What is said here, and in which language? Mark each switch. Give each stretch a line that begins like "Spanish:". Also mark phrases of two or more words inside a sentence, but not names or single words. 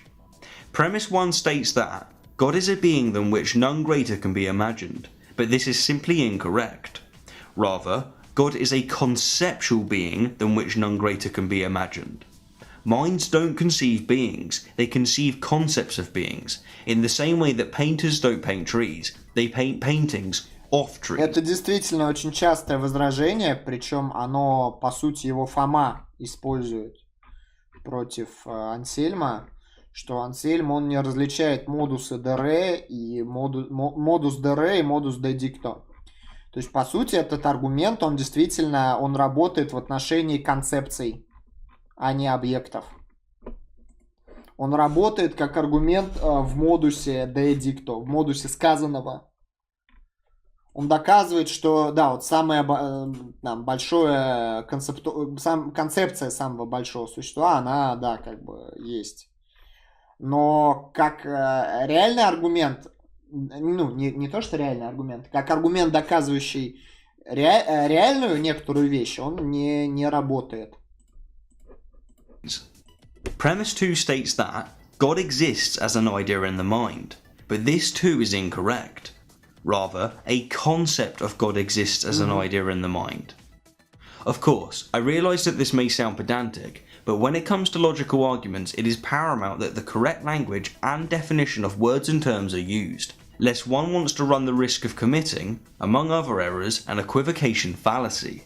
English: Premise 1 states that God is a being than which none greater can be imagined, but this is simply incorrect. Rather, God is a conceptual being than which none greater can be imagined. Minds don't conceive beings, they conceive concepts of beings, in the same way that painters don't paint trees, they paint paintings of trees.
Russian: Это действительно очень частое возражение, причем оно, по сути, его Фома использует против Ансельма, что Ансельм, он не различает модусы де и модус де и модус
Latin: de dicto.
Russian: То есть, по сути, этот аргумент, он действительно, он работает в отношении концепций, а не объектов. Он работает как аргумент в модусе
Latin: de dicto,
Russian: в модусе сказанного. Он доказывает, что, да, вот самое большое концепция самого большого существа, она, да, как бы есть. Но как реальный аргумент, ну, не то, что реальный аргумент, как аргумент, доказывающий реальную некоторую вещь, он не работает.
English: Premise 2 states that God exists as an idea in the mind, but this too is incorrect. Rather, a concept of God exists as an idea in the mind. Of course, I realise that this may sound pedantic, but when it comes to logical arguments, it is paramount that the correct language and definition of words and terms are used, lest one wants to run the risk of committing, among other errors, an equivocation fallacy.